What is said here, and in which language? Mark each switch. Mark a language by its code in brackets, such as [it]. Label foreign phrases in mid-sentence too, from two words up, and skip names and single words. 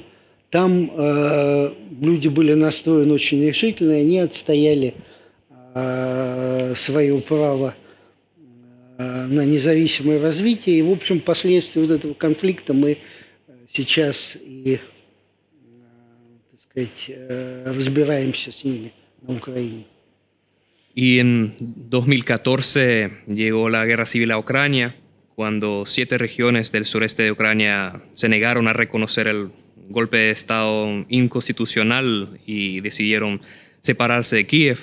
[ru] Там люди были настроены очень решительно, и они отстояли свое право на независимое развитие. И, в общем, последствия вот этого конфликта мы сейчас и, разбираемся с ними на Украине. [es] Y en 2014 llegó la guerra civil a Ucrania, cuando 7 regiones del sureste de Ucrania se negaron a reconocer el golpe de Estado inconstitucional y decidieron separarse de Kiev.